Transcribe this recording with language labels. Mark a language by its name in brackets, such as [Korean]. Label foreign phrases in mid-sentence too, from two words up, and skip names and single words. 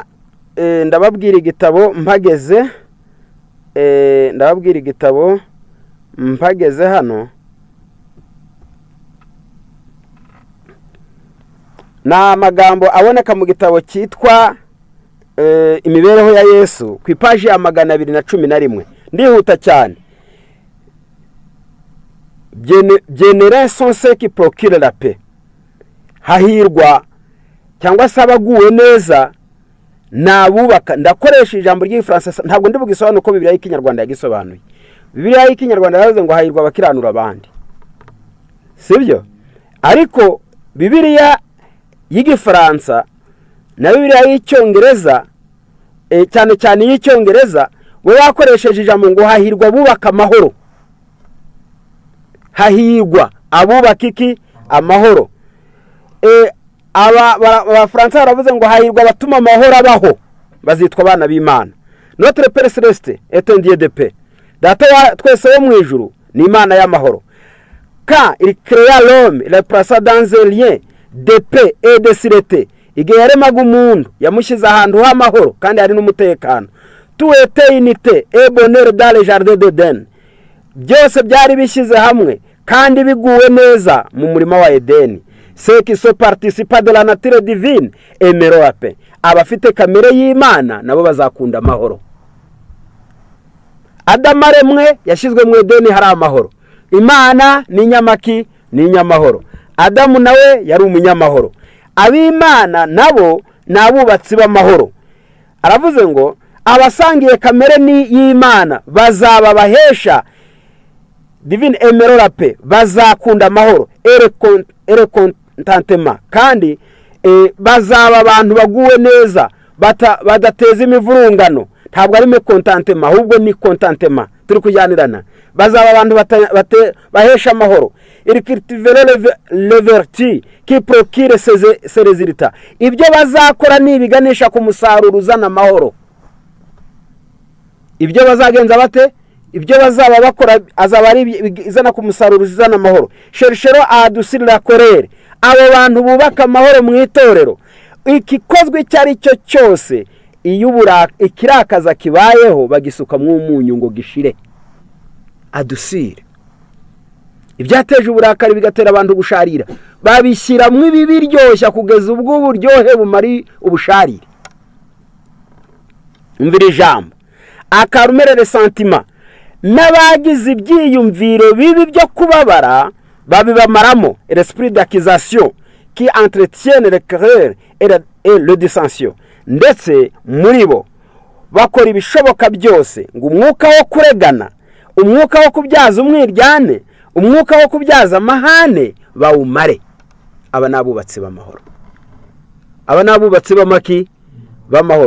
[Kinyarwanda] Ndababwira igitabo mpageze hano. Na amagambo aboneka mu gitabo cyitwa imibereho ya Yesu ku ipaji ya 211. Ndihuta cyane. [French] Bienheureux sont ceux qui procurent la paix. [Kinyarwanda] Hahirwa cyangwa se abaguwe neza nabubaka. Ndakoresha ijambo ry'Igifaransa, ntabwo ndi bugisobanura uko Bibiliya y'Ikinyarwanda yagisobanuye. Bibiliya y'Ikinyarwanda yavuze ngo hahirwa abakiranura abandi, sibyo? Ariko Bibiliya y'Igifaransa na Bibiliya y'Icyongereza, cyane cyane y'Icyongereza, we wakoresheje ijambo ngo hahirwa bubaka amahoro. Hahirwa abubaka iki? Amahoro. Abafaransa baravuze ngo hahirwa abatuma amahoro abaho, bazitwa abana b'Imana. [French] Notre Père Céleste est un Dieu de paix. [Kinyarwanda] Data wa twese wo mu ijuru ni Imana y'amahoro. [French] Quand il créa l'homme, il le plaça dans un lien de paix et de sûreté. [Kinyarwanda] Igihe yaremaga umuntu yamushyize ahantu h'amahoro kandi hari n'umutekano. [French] Tout était unité et bonheur dans le jardin d'Eden. [Kinyarwanda] Byose byari bishyize hamwe kandi biguwe neza mu murima wa Edeni. [French] Ceux qui sont participants de la nature divine aimeront la paix. [Kinyarwanda] Abafite kamere y'Imana nabo bazakunda amahoro. Adamu aremwe yashyizwe mu Edeni hari amahoro. Imana ni nyamaki, ni nyamahoro. Adamu nawe yari umunyamahoro. Ab'Imana nabo nabubatsi b'amahoro. Aravuze ngo abasangiye kamere ni y'Imana bazaba bahesha [French] divine aimeront la paix, [Kinyarwanda] bazakunda amahoro [French] et contentement, [Kinyarwanda] kandi bazaba abantu baguwe neza badateza imivurungano. Ntabwo ari me contentement, ahubwo ni contentement turi kujyanirana. Bazaba abantu bahesha amahoro. [French] Il cultivera le vertu qui procure ses résultats. [Kinyarwanda] Ibyo bazakora ni ibiganisha ku musaruro uzana amahoro. Ibyo bazagenza bate? Ibyo bazaba bakora azaba ari izana ku musaruro uzana amahoro. [French] Chercheront à adoucir la colère. [Kinyarwanda] Abo bantu bubaka amahoro mu itorero. Ikikozwe cyari cyo cyose iyo ikirakaza kibayeho bagisuka mu umunyu ngo gishire. Adoucir. Ibyateje uburakari bigatera abantu gusharira, babishyira mu ibi biryoshya kugeza ubwo uburyohe bumari ubusharire. Umvira ijambo. Akarumere [French] le sentiment. [Kinyarwanda] N'abagize ibyiyumviro bibi byo kubabara babibamaramo. [French] L'esprit d'accusation qui entretient le cœur et le dissension. [Kinyarwanda] Ndetse muri bo bakora ibishoboka byose ngo umwuka wo kuregana, umwuka wo kubyaza umwiryane, umwuka wo kubyaza amahane bawumare. Aba nabubatsi b'amahoro. Aba nabubatsi b'amaki b'amahoro.